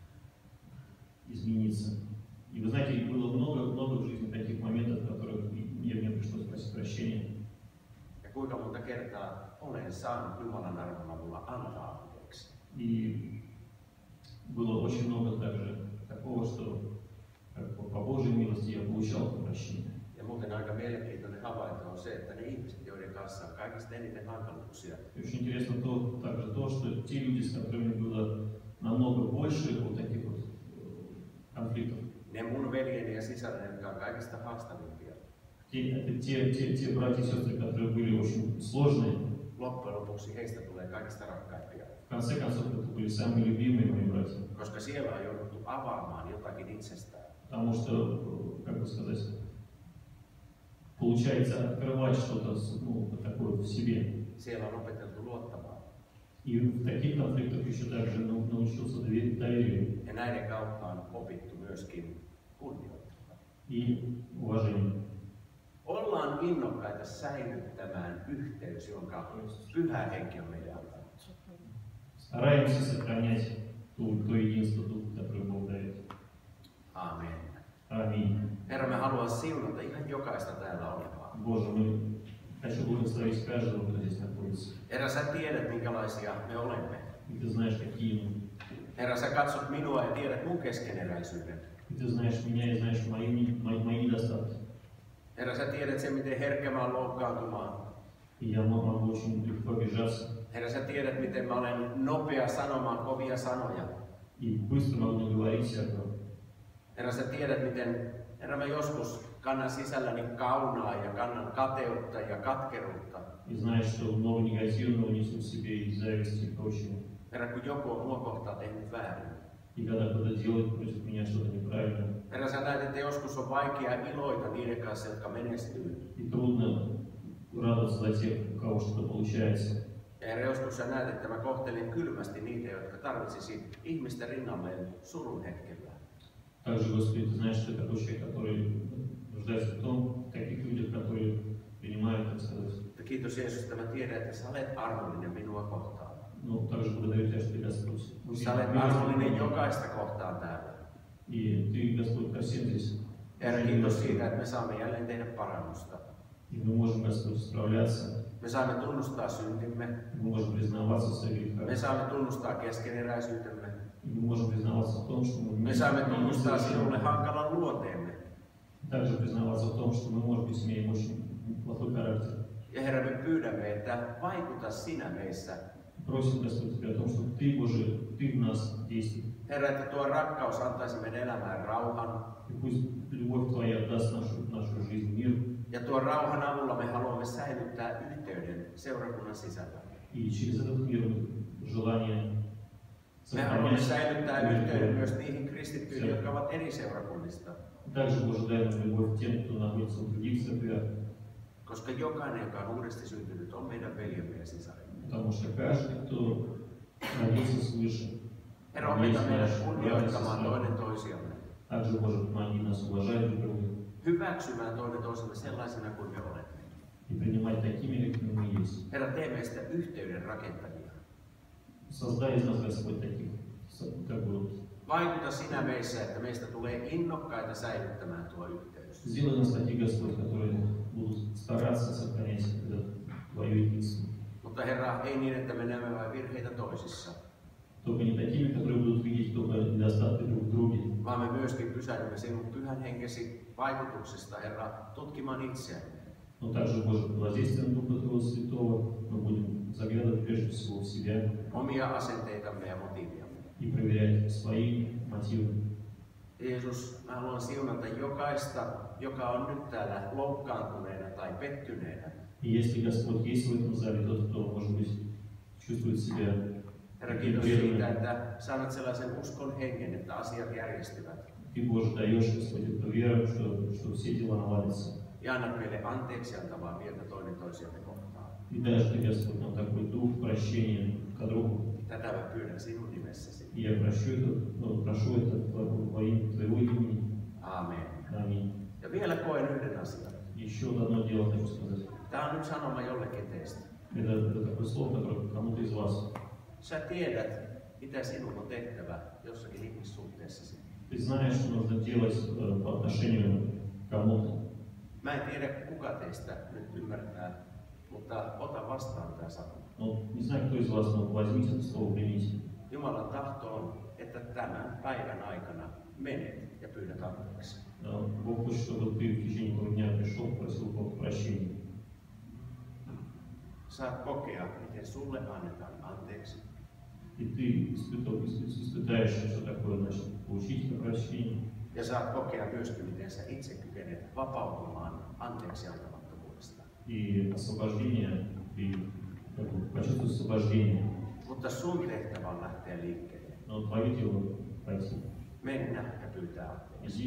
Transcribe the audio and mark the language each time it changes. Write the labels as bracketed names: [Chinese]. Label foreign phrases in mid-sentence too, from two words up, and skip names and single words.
[Russian] измениться. И вы знаете, было много в жизни таких моментов, в которых мне пришлось просить прощения. [Finnish] Ja kuinka monta kertaa olen saanut Jumalan armon avulla antaa anteeksi? [Russian] И было очень много также такого, что как по Божьей милости я получал прощение. [Finnish] Ja muuten aika mielenkiintoinen havainto on se, että ne ihmiset, joiden kanssa on kaikista eniten hankaluuksia, [Russian] И очень интересно также то, что те люди, с которыми было намного больше вот таких вот конфликтов, [Finnish] Ne mun veljeni ja sisareni, jotka on kaikista haastavimpia. [Russian] Те братья и сестры, которые были очень сложные, [Finnish] Loppujen lopuksi heistä tulee kaikista rakkaimpia. [Russian] в конце концов, это были самые любимые мои братья. [Finnish] Koska siellä on jouduttu avaamaan jotakin itsestään. [Russian] Потому что, как бы сказать, получается открывать что-то такое в себе. [Finnish] Siellä on opeteltu luottamaan. [Russian] И в таких конфликтах еще также научился доверию [Finnish] Ja näiden kautta on opittu myöskin kunnioittamaan. [Russian] и уважению. [Finnish] Ollaan innokkaita säilyttämään yhteys, jonka Pyhä Henki on meille antanut. [Russian] Стараемся сохранять то единство, которое Бог дает. [Finnish] Aamen. [Russian] Аминь. [Finnish] Herra, me haluan siunata ihan jokaista täällä olevaa. [Russian] Боже, хочу благословить каждого, кто здесь находится. [Finnish] Herra, sä tiedät, minkälaisia me olemme. [Russian] И ты знаешь, какие мы. [Finnish] Herra, sä katsot minua ja tiedät mun keskeneräisyyden. [Russian] И ты знаешь меня и знаешь мои недостатки. [Finnish] Herra, sä tiedät sen, miten herkkä mä oon loukkaantumaan. [Russian] И я могу очень легко обижаться. [Finnish] Herra, sä tiedät, miten mä olen nopea sanomaan kovia sanoja. [Russian] И быстро могу наговорить всякого. [Finnish] Herra, sä tiedät, miten Herra, mä joskus kannan sisälläni kaunaa ja kannan kateutta ja katkeruutta. [Russian] И знаешь, что много негативного несу в себе и зависти и прочего. [Finnish] Herra, kun joku on mua kohtaan tehnyt väärin. [Russian] И когда кто-то делает против меня что-то неправильно. [Finnish] Herra, sä näet, että joskus on vaikea iloita niiden kanssa, jotka menestyy. [Russian] И трудно радоваться за тех, у кого что-то получается. [Finnish] Ja Herra, joskus sä näet, että mä kohtelen kylmästi niitä, jotka tarvitsisi ihmisten rinnalleen surun hetkellä. [Russian] Также, Господи, ты знаешь, что ты такой человек, который нуждается в том, в таких людях, которые принимают, так сказать. [Finnish] Kiitos Jeesus, että mä tiedän, että sä olet armollinen minua kohtaan. [Russian] Но также благодарю Тебя, что Ты, Господь, [Finnish] Sä olet armollinen jokaista kohtaan täällä. [Russian] и Ты, Господь, ко всем здесь. [Finnish] Herra, kiitos siitä, että me saamme jälleen tehdä parannusta. [Russian] И мы можем, Господь, справляться. [Finnish] Me saamme tunnustaa syntimme. [Russian] Мы можем признаваться в своих грехах. [Finnish] Me saamme tunnustaa keskeneräisyytemme. [Russian] И мы можем признаваться в том, что мы [Finnish] Me saamme tunnustaa sinulle hankalan luonteemme. [Russian] также признаваться в том, что мы, может быть, имеем очень плохой характер. [Finnish] Ja Herra, me pyydämme, että vaikuta sinä meissä. [Russian] Просим, Господь, Тебя о том, что Ты, Боже, Ты в нас действуй. [Finnish] Herra, että tuo rakkaus antaisi meidän elämään rauhan. [Russian] И пусть любовь Твоя даст нашу жизнь мир. [Finnish] Ja tuon rauhan avulla me haluamme säilyttää yhteyden seurakunnan sisällä. [Russian] И через этот mир желание [Finnish] Me haluamme säilyttää yhteyden myös niihin kristittyihin, jotka ovat eri seurakunnista. [Russian] Также Боже, дай нам любовь тем, кто находится в других церквях. [Finnish] Koska jokainen, joka on uudesti syntynyt, on meidän veljemme ja sisaremme. [Russian] Потому что каждый, кто родился свыше, [Finnish] Herra, opeta meidät kunnioittamaan toinen toisiamme. [Russian] также, Боже, помоги нас уважать друг друга [Finnish] Hyväksymään toinen toisemme sellaisena kuin me olemme. [Russian] и принимать такими, какими мы есть. [Finnish] Herra, tee meistä yhteyden rakentajia. [Russian] Создай из нас, Господь, таких, как бы, [Finnish] Vaikuta sinä meissä, että meistä tulee innokkaita säilyttämään tuo yhteys. [Russian] сделай нас таких, Господь, которые будут стараться сохранять это Твое единство. [Finnish] Mutta Herra, ei niin, että me näemme vain virheitä toisissa, [Russian] Только не такими, которые будут видеть только недостатки друг в друге, [Finnish] vaan me myöskin pysähdymme sinun pyhän henkesi vaikutuksesta, Herra, tutkimaan itseämme. [Russian] но также, Боже, под воздействием Духа Твоего Святого мы будем заглядывать прежде всего в себя [Finnish] Omia asenteitamme ja motiiviamme. [Russian] и проверять свои мотивы. [Finnish] Jeesus, mä haluan siunata jokaista, joka on nyt täällä loukkaantuneena tai pettyneenä. [Russian] И если, Господь, есть в этом зале тот, кто, может быть, чувствует себя [Finnish] Herra, kiitos siitä, että sä annat sellaisen uskon hengen, että asiat järjestyvät. [Russian] Ты, Боже, даешь, Господь, эту веру, что все дела наладятся. [Finnish] Ja annat meille anteeksi antavaa mieltä toinen toisiamme kohtaan. [Russian] И дашь Ты, Господь, нам такой дух прощения к другу. [Finnish] Tätä mä pyydän sinun nimessäsi. [Russian] И я прошу это во имя Твоего имени. [Finnish] Aamen. [Russian] Аминь. [Finnish] Ja vielä koen yhden asian. [Russian] Еще вот одно дело хочу сказать. [Finnish] Tämä on nyt sanoma jollekin teistä. [Russian] Это такое слово, которое кому-то из вас. [Finnish] Sä tiedät, mitä sinun on tehtävä jossakin ihmissuhteessasi. [Russian] Ты знаешь, что нужно делать по отношению к кому-то. [Finnish] Mä en tiedä, kuka teistä nyt ymmärtää, mutta ota vastaan tämä sana. [Russian] Ну, не знаю, кто из вас, но возьмите это слово, примите. [Finnish] Jumalan tahto on, että tämän päivän aikana menet ja pyydät anteeksi. [Russian] Бог хочет, чтобы ты в течение этого дня пришел, просил Бога прощения. [Finnish] Saat kokea, miten sulle annetaan anteeksi. [Russian] И ты испытаешь, что такое, значит, получить это прощение. [Finnish] Ja saat kokea myöskin, miten sä itse kykenet vapautumaan anteeksi antamattomuudesta. [Russian] И освобождение, и почувствовать освобождение. [Finnish] Mutta sun tehtävä on lähteä liikkeelle. [Russian] Но твое дело пойти. [Finnish] Mennä ja pyytää anteeksi.